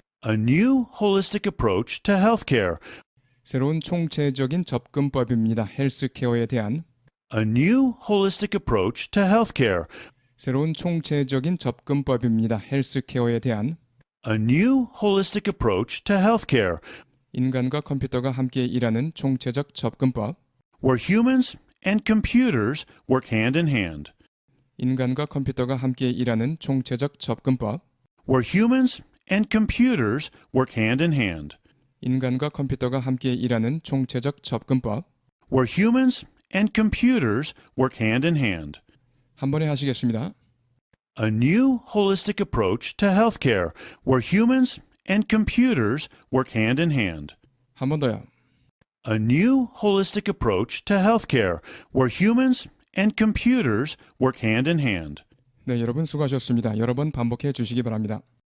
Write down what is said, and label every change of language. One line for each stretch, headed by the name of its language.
English: A new holistic approach to healthcare.
Korean: 새로운 총체적인 접근법입니다. 헬스케어에 대한
English: A new holistic approach to healthcare.
Korean: 새로운 총체적인 접근법입니다. 헬스케어에 대한
English: A new holistic approach to healthcare,
Korean: 인간과 컴퓨터가 함께 일하는 총체적 접근법.
English: where humans and computers work hand in hand.
Korean: 인간과 컴퓨터가 함께 일하는 총체적 접근법.
English: Where humans and computers work hand in hand.
Korean: 인간과 컴퓨터가 함께 일하는 총체적 접근법.
English: Where humans and computers work hand in hand.
Korean: 한 번에 하시겠습니다.
English: A new holistic approach to healthcare, where humans and computers work hand in hand.
Korean: 한 번 더요.
English: A new holistic approach to healthcare, where humans and computers work hand in hand.
Korean: 네, 여러분 수고하셨습니다. 여러 번 반복해 주시기 바랍니다.